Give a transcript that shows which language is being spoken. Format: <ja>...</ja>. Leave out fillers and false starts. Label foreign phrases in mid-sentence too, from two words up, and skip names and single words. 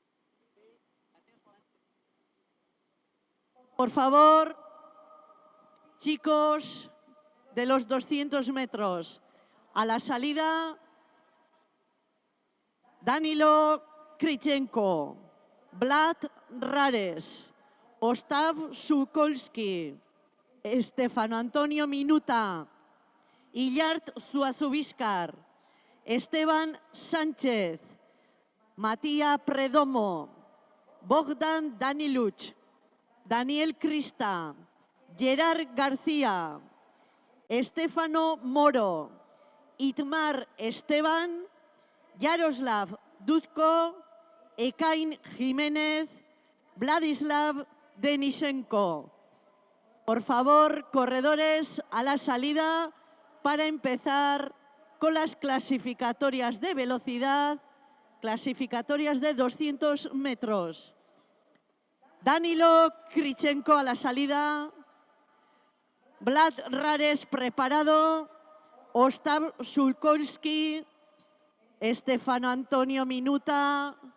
<es>Por favor, Chicos de los 200 metros. A la salida, Danilo Krichenko, Vlad Rares, Ostav Sukolski, Stefano Antonio Minuta, Illard Zuazubiskar, Esteban Sánchez, Matías Predomo, Bogdan Daniluch, Daniel Crista, Gerard García, Estefano Moro, Itmar Esteban, Yaroslav Dudko, Ekain Jiménez, Vladislav Denishenko. Por favor, corredores, a la salida para empezar con las clasificatorias de velocidad, clasificatorias de 200 metros. Danilo Krichenko a la salida, Vlad Rares preparado, Ostav Sulkolski, Stefano Antonio Minuta,</es>